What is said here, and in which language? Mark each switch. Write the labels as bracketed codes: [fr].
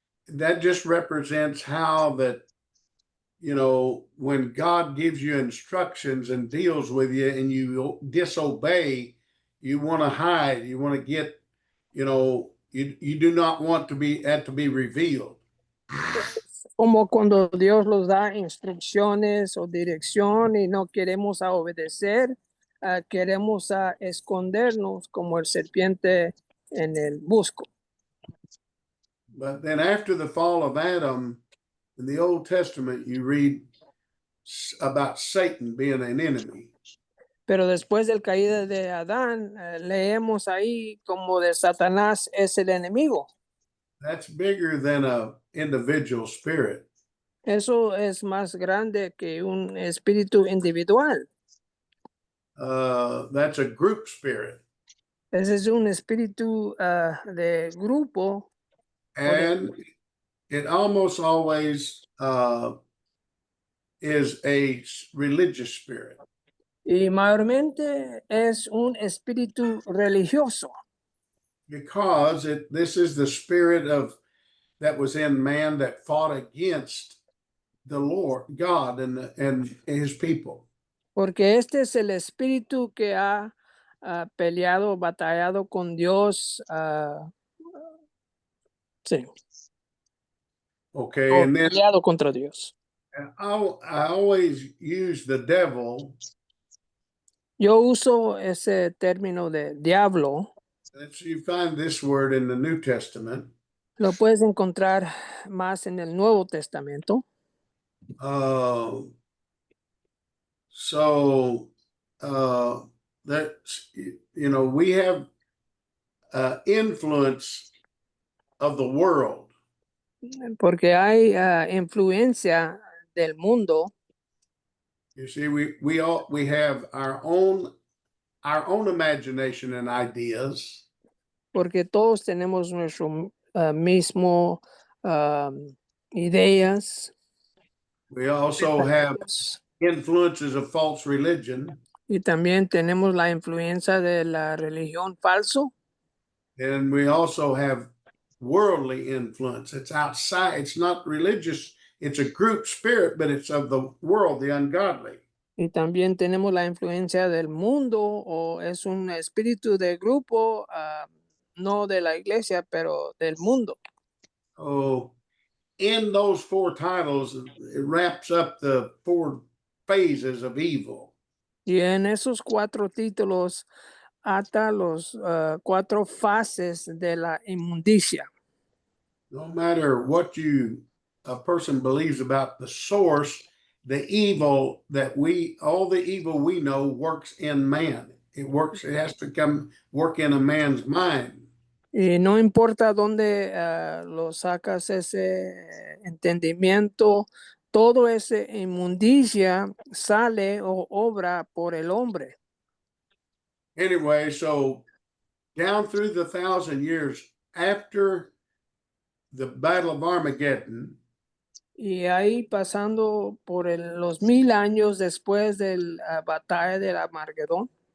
[en] That just represents how that, you know, when God gives you instructions and deals with you and you disobey, you want to hide, you want to get, you know, you do not want that to be revealed. [es] Como cuando Dios nos da instrucciones o dirección y no queremos obedecer, queremos escondernos como el serpiente en el busco. [en] But then after the fall of Adam, in the Old Testament, you read about Satan being an enemy. [es] Pero después del caída de Adán, leemos ahí como de Satanás es el enemigo. [en] That's bigger than an individual spirit. [es] Eso es más grande que un espíritu individual. [en] That's a group spirit. [es] Ese es un espíritu de grupo. [en] And it almost always is a religious spirit. [es] Y mayormente es un espíritu religioso, [en] because this is the spirit of that was in man that fought against the Lord God and his people. [es] porque este es el espíritu que ha peleado, batallado con Dios. Sí, [en] Okay, [es] o [en] and then [es] peleado contra Dios. [en] I always use the devil. [es] Yo uso ese término de diablo. [en] You find this word in the New Testament. [es] Lo puedes encontrar más en el Nuevo Testamento. [en] So that's, you know, we have influence of the world. [es] Porque hay influencia del mundo. [en] You see, we have our own imagination and ideas. [es] Porque todos tenemos nuestro mismo ideas. [en] We also have [es] pensamientos, [en] influences of false religion. [es] y también tenemos la influencia de la religión falso. [en] And we also have worldly influence. It's outside, it's not religious, it's a group spirit, but it's of the world, the ungodly. [es] Y también tenemos la influencia del mundo, o es un espíritu de grupo, no de la iglesia, pero del mundo. [en] Oh, in those four titles, it wraps up the four phases of evil. [es] Y en esos 4 títulos ata los 4 fases de la inmundicia. [en] No matter what a person believes about the source, the evil all the evil we know works in man. It has to work in a man's mind. [es] Y no importa dónde lo sacas ese entendimiento, todo ese inmundicia sale o obra por el hombre. [en] Anyway, so down through the 1,000 years after the Battle of Armageddon, [es] Y ahí pasando por los 1000 años después de la batalla del Armagedón,